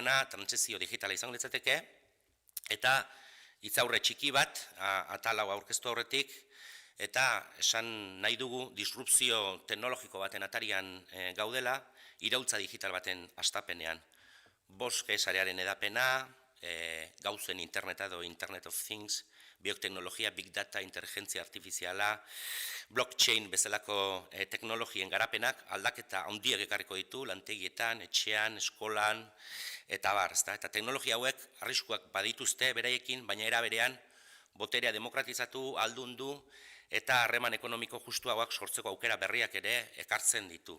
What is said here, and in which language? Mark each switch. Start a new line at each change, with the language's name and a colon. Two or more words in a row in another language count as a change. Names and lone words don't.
Basque: trantsizio digitala izango litzateke, eta hitzaurre txiki bat atala aurkeztu aurretik, eta esan nahi dugu disrupzio teknologiko baten atarian gaudela, iraultza digital baten hastapenean. 5G sarearen edapena, gauzen interneta edo
English: Internet of Things,
Basque: bioteknologia,
English: big data,
Basque: inteligentzia artifiziala, blockchain bezalako teknologien garapenak aldaketa handiak ekarriko ditu, lantegietan, etxean, eskolan, eta bar, eta teknologia hauek arriskuak badituzte beraiekin, baina era berean boterea demokratizatu, aldundu, eta harreman ekonomiko justuagoak sortzeko aukera berriak ere ekartzen ditu.